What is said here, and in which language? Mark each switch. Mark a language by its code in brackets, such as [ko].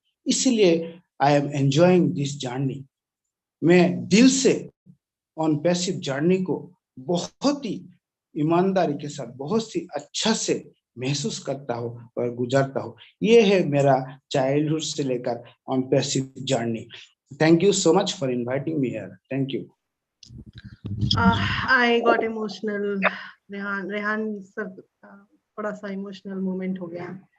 [hi] इसलिए [en] I am enjoying this journey. [hi] मैं दिल से ऑन पैसिव जर्नी को बहुत ही ईमानदारी के साथ, बहुत ही अच्छा से महसूस करता हूँ और गुजारता हूँ। ये है मेरा चाइल्डहुड से लेकर on passive journey. [en] Thank you so much for inviting me here. Thank you. I got emotional. [hi] Rehan sir थोड़ा सा इमोशनल मोमेंट हो गया.